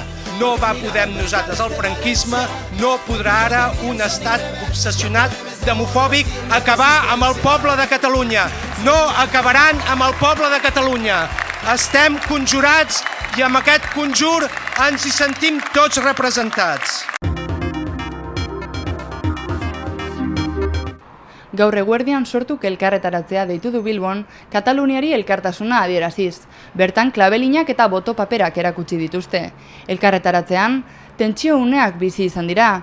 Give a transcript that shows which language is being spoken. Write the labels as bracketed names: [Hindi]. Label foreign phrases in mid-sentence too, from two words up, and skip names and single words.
[Catalan] No va poder amb nosaltres el franquisme, no podrà ara un estat obsessionat demofòbic acabar amb el poble de Catalunya. No acabaran amb el poble de Catalunya. Estem conjurats i amb aquest conjur ens hi sentim tots representats. [Basque] Gaur eguerdian sortuk elkarretaratzea deitu du Bilbon, Kataluniari elkartasuna adieraziz. Bertan klabelinak eta boto paperak erakutsi dituzte. Elkarretaratzean, tentsio uneak bizi izan dira.